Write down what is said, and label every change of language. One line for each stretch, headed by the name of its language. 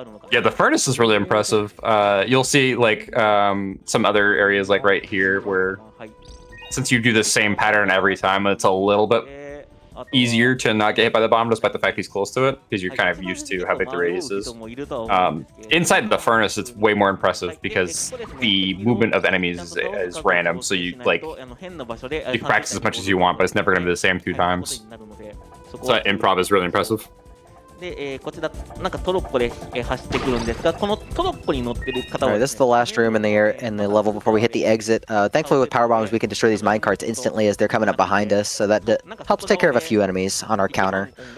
English: Yeah, the furnace is really impressive. You'll see like some other areas like right here where since you do the same pattern every time, it's a little bit easier to not get hit by the bomb despite the fact he's close to it because you're kind of used to how big the radius is. Inside the furnace, it's way more impressive because the movement of enemies is random, so you can practice as much as you want, but it's never going to be the same 2 times. So that improv is really impressive.
Japanese: こちらなんかトロッコで走ってくるんですが、このトロッコに乗ってる方は
English: Alright, this is the last room in the level before we hit the exit. Thankfully with power bombs we can destroy these minecarts instantly as they're coming up behind us, so that helps take care of a few enemies on our counter.